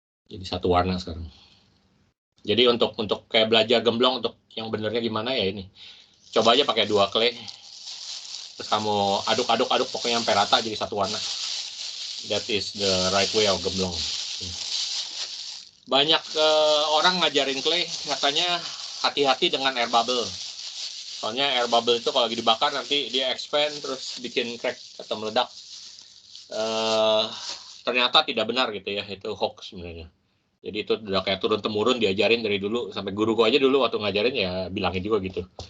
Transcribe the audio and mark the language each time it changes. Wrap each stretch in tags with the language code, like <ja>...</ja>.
<id>Jadi satu warna sekarang. Jadi untuk kayak belajar gemblong untuk yang benernya gimana ya ini. Coba aja pakai 2 clay. Terus kamu aduk pokoknya sampai rata jadi satu warna.</id> <en>That is the right way of gemblong.</en> <id>Banyak orang ngajarin clay katanya hati-hati dengan air bubble. Soalnya air bubble itu kalau lagi dibakar nanti dia expand terus bikin crack atau meledak. Ternyata tidak benar gitu ya, itu hoax sebenarnya. Jadi itu udah kayak turun-temurun diajarin dari dulu, sampai guruku aja dulu waktu ngajarin ya bilangin juga gitu.</id>